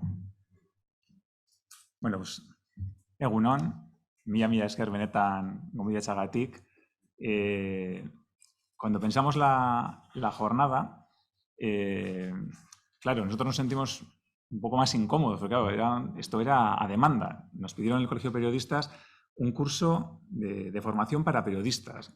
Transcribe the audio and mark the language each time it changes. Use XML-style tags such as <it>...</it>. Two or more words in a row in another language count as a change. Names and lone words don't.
<es>Bueno, pues</es> <eu>egunon, mila esker benetan gonbidatzagatik.</eu> <es>Cuando pensamos la jornada, claro, nosotros nos sentimos un poco más incómodos, porque claro, esto era a demanda. Nos pidieron en el Colegio de Periodistas un curso de formación para periodistas.</es>